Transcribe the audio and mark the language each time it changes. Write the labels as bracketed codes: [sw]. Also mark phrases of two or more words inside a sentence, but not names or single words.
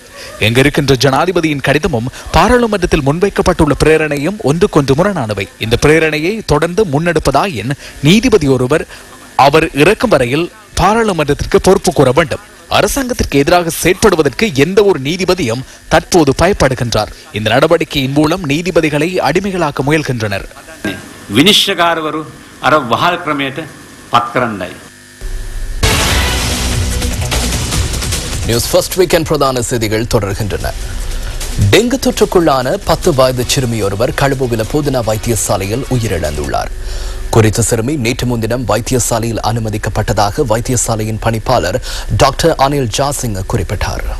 [ta] எங்கிருக்கின்ற ஜனாதிபதியின் கடிதமும் பாராளுமன்றத்தில் முன்வைக்கப்பட்டுள்ள பிரேரணையும் ஒன்றுக்கொன்று முரணானவை. இந்த பிரேரணையை தொடர்ந்து முன்னெடுப்பதாயின் நீதிபதி ஒருவர் அவர் இறக்கும் வரையில் பாராளுமன்றத்திற்கு பொறுப்பு கூற வேண்டும். அரசாங்கத்திற்கு எதிராக செயற்படுவதற்கு எந்த ஒரு நீதிபதியும் தற்போது பயப்படுகின்றார். இந்த நடவடிக்கையின் மூலம் நீதிபதிகளை அடிமைகளாக்க முயல்கின்றனர். [si] විනිශ්චයකාරවරු අර වහල් ක්‍රමයට පත් කරන්නයි. [ta] நியூஸ் ஃபர்ஸ்ட் வீக்கெண்ட் பிரதான செய்திகள் தொடர்கின்றன. டெங்கு தொற்றுக்குள்ளான 10 வயது சிறுமி ஒருவர் கழுபுவில போதனா வைத்தியசாலையில் உயிரிழந்துள்ளார். குறித்த சிறுமி நேற்று முன்தினம் வைத்தியசாலையில் அனுமதிக்கப்பட்டதாக வைத்தியசாலையின் பணிப்பாளர் டாக்டர் அனில் ஜாசிங் குறிப்பிட்டார்.